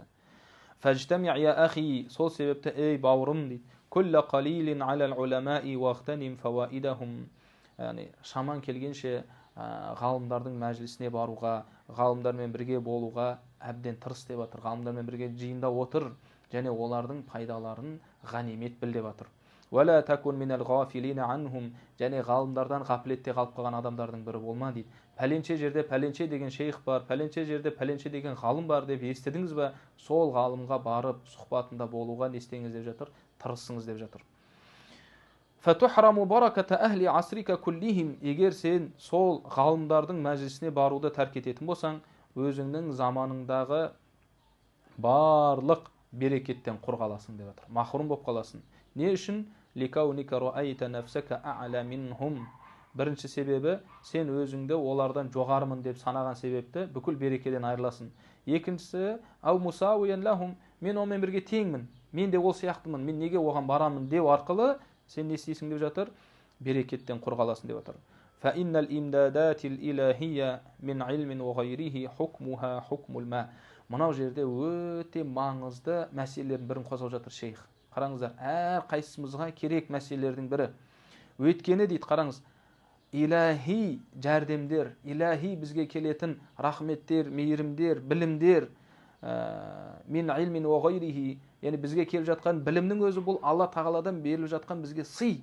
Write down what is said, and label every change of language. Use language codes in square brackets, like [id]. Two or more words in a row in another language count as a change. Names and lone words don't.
[ar] فاجتمع يا أخي, [kk] сол себепті ей бауырым дейді, [ar] كل قليل على العلماء واغتنم فوائدهم. [kk] Яғни шаман келгенше ғалымдардың мәжілісіне баруға, ғалымдармен бірге болуға әбден тырыс деп жатыр. Ғалымдармен бірге жиында отыр және олардың пайдаларын ғанимет біл деп жатыр. [ar] ولا تكن من الغافلين عنهم, [kk] және ғалымдардан ғафлетте қалып қалған адамдардың бірі болма дейді. Пәленше жерде пәленше деген шейх бар, пәленше жерде пәленше деген ғалым бар деп естідіңіз бе? Сол ғалымға барып сұхбатында болуға не істеңіз деп жатыр? Тырысыңыз деп жатыр. [ar] فتحرم بركة أهل عصرك كلهم. [kk] Егер сен сол ғалымдардың мәжілісіне баруды тәрк ететін болсаң, өзіңнің заманыңдағы барлық берекеттен құр қаласың деп жатыр. Махрум болып қаласың. Не үшін? [ar] لكونك رأيت نفسك أعلى منهم. [kk] Бірінші себебі, сен өзіңді олардан жоғарымын деп санаған себепті бүкіл берекеден айырыласың. Екіншісі, [ar] أو مساويا لهم, [kk] мен онымен бірге теңмін, мен де ол сияқтымын, мен неге оған барамын деу арқылы сен не істейсің деп жатыр? Берекеттен құр қаласың деп жатыр. [ar] فإن الإمدادات الإلهية من علم وغيره حكمها حكم الماء. [kk] Мынау жерде өте маңызды мәселелердің бірін қозғап жатыр шейх. Қараңыздар, әр қайсымызға керек мәселелердің бірі. Өйткені дейді, қараңыз, илахи жәрдемдер, илахи бізге келетін рахметтер, мейірімдер, білімдер, [ar] من علم وغيره, [kk] яғни бізге келіп жатқан білімнің өзі бұл Алла тағаладан беріліп жатқан бізге сый.